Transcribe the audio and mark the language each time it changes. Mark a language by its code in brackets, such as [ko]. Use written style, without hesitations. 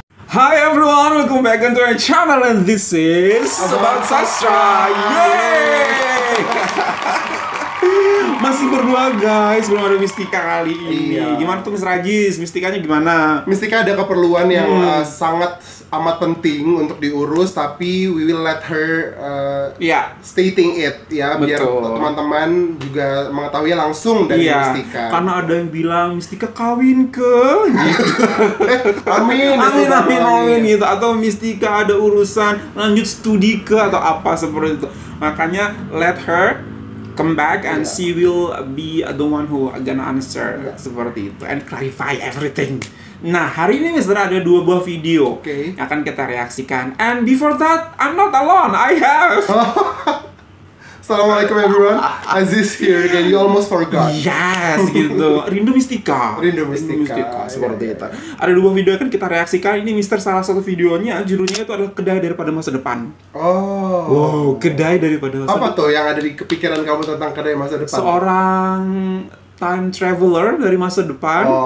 [en] Hi everyone, welcome back into our channel and this is Sobat Sastra. Yeay! [id] Masih berdua guys, belum ada Mistika kali ini. Gimana tuh Mas Rajis? Mistikanya gimana? Mistika ada keperluan yang sangat amat penting untuk diurus, tapi [en] we will let her stating it [id] ya, biar teman-teman juga mengetahui langsung dari Mistika. Karena ada yang bilang Mistika kawin ke gitu. Amin gitu, atau Mistika ada urusan lanjut studi ke atau apa seperti itu. [en] Makanya let her come back and she will be the one who gonna answer [id] seperti itu [en] and clarify everything. [id] Nah, hari ini Mister ada dua buah video yang akan kita reaksikan. [en] And before that, I'm not alone. I have Assalamualaikum everyone, Aziz here again. You almost forgot. [id] Yes, gitu. Rindu Mistika. Rindu Mistika. Seperti itu. Ada dua video yang akan kita reaksikan. Ini Mister salah satu videonya, judulnya itu adalah Kedai Daripada Masa Depan. Wow, Kedai Daripada Masa Depan. Apa tuh yang ada di kepikiran kamu tentang Kedai Masa Depan? Seorang time traveler dari masa depan.